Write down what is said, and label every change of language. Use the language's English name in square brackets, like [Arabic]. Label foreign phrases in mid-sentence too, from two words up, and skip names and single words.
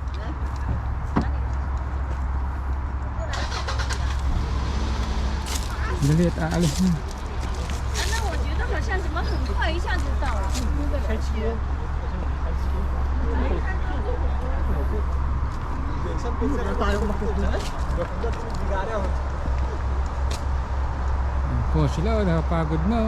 [Filipino] Dali at aalis na. [Chinese] 那我觉得好像怎么很快一下子到了。开机。 [Filipino] Yan po sila, nakapagod na.